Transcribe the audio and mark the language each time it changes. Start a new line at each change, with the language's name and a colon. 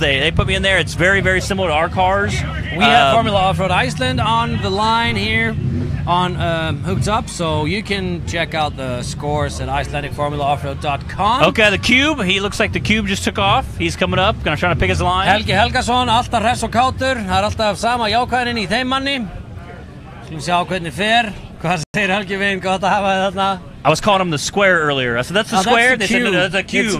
English: They put me in there. It's very, very similar to our cars. We have Formula Off-Road Iceland on the line here on Hooked Up, so you can check out the scores at IcelandicFormulaOffroad.com. Okay, the Cube. He looks like the Cube just took off. He's coming up. Gonna try to pick his line.
Icelandic: Helgi Helgason, alltaf hress og kátur. Það alltaf sama jákvæðin í þeim manni. Skulum sjá hvernig fer. Hvað segir Helgi Vin? Gott að hafa þið þarna.
English: I was calling him the square earlier. I said, that's the square? That's the cube. They said, no, that's a cube.